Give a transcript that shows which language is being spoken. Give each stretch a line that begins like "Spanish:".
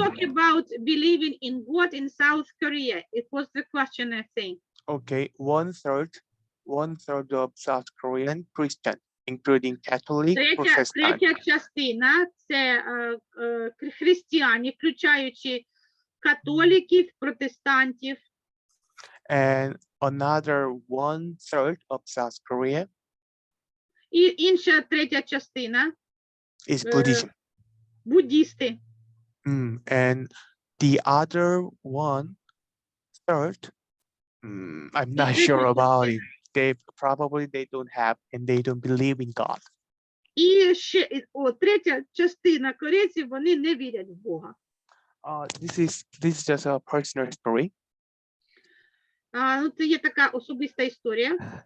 English: talk about believing in God in South Korea. It was the question, I think. Okay, one third of South Korean Christian, including Catholic, Protestant,
Ukrainian: Третя частина – це християни, включаючи католиків, протестантів.
English: and another one third of South Korea
Ukrainian: І інша третя частина
English: is Buddhism.
Ukrainian: буддісти.
English: And the other one third, I'm not sure about it. They don't have and they don't believe in God.
Ukrainian: І ще третя частина корейців, вони не вірять в Бога.
English: This is just a personal story.
Ukrainian: Це є така особиста історія.